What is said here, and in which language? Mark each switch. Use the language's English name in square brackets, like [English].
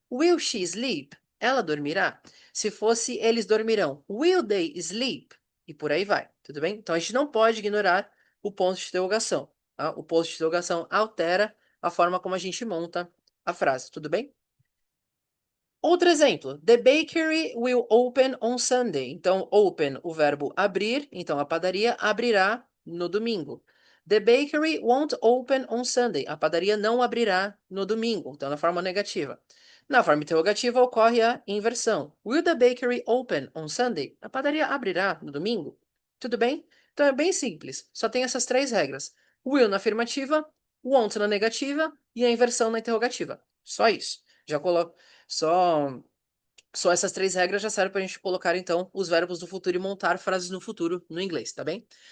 [English] Will she sleep? [Portuguese] Ela dormirá? Se fosse eles dormirão, [English] will they sleep? [Portuguese] E por aí vai, tudo bem? Então, a gente não pode ignorar o ponto de interrogação. Tá? O ponto de interrogação altera a forma como a gente monta a frase, tudo bem? Outro exemplo. [English] The bakery will open on Sunday. [Portuguese] Então, open, o verbo abrir. Então, a padaria abrirá no domingo. [English] The bakery won't open on Sunday. [Portuguese] A padaria não abrirá no domingo. Então, na forma negativa. Na forma interrogativa, ocorre a inversão. [English] Will the bakery open on Sunday? [Portuguese] A padaria abrirá no domingo? Tudo bem? Então, é bem simples. Só tem essas três regras. Will na afirmativa, won't na negativa e a inversão na interrogativa. Só isso. Já coloco. Só, só essas três regras já servem para a gente colocar, então, os verbos do futuro e montar frases no futuro no inglês, tá bem?